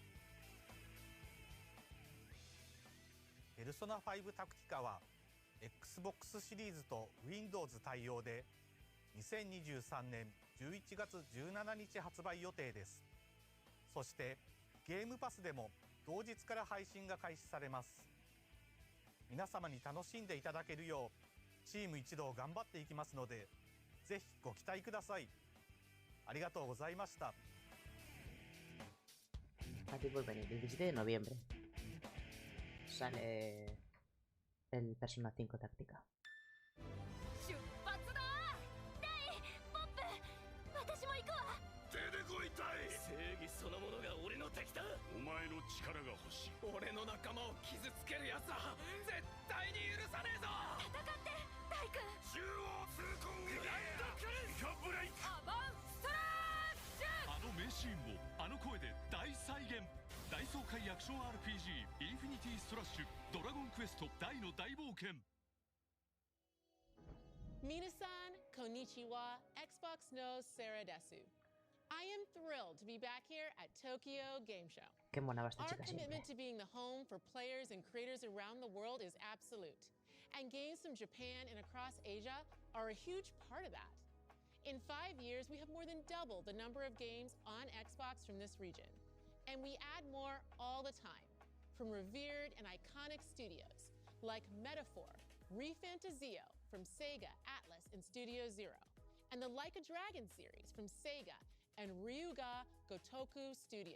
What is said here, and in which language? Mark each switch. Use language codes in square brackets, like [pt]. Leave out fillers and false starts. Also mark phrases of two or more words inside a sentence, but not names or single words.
[ja] ペルソナ5タクティカは Xbox シリーズと Windows 対応で2023年11月17日発売予定です。そしてゲームパスでも同日から配信が開始されます。皆様に楽しんでいただけるようチーム一同頑張っていきますので、ぜひご期待ください。ありがとうございました。 [es] Aquí por venir, el 17 de noviembre sale el Persona 5 táctica. [ja] 出発だー。レイ、ポップ、私も行くわ。出てこいたい。正義そのものが俺の敵だ。お前の力が欲しい。俺の仲間を傷つける奴は絶対に許さねえぞ。戦って大君。中央痛恨劇。ライドクルス。イカブレイク。アバンストラッシュ。あの名シーンをあの声で大再現。大爽快アクション RPG インフィニティストラッシュドラゴンクエスト大の大冒険。皆さん、こんにちは、Xbox のサラです. [en] I am thrilled to be back here at Tokyo Game Show. [es] Qué mona va esta [en] Our [es] chica [en] commitment [es] siempre. [en] to being the home for players and creators around the world is absolute. And games from Japan and across Asia are a huge part of that. In 5 years, we have more than doubled the number of games on Xbox from this region. And we add more all the time, from revered and iconic studios like Metaphor, ReFantazio from Sega, Atlas, and Studio Zero, and the Like a Dragon series from Sega and Ryuga Gotoku Studio.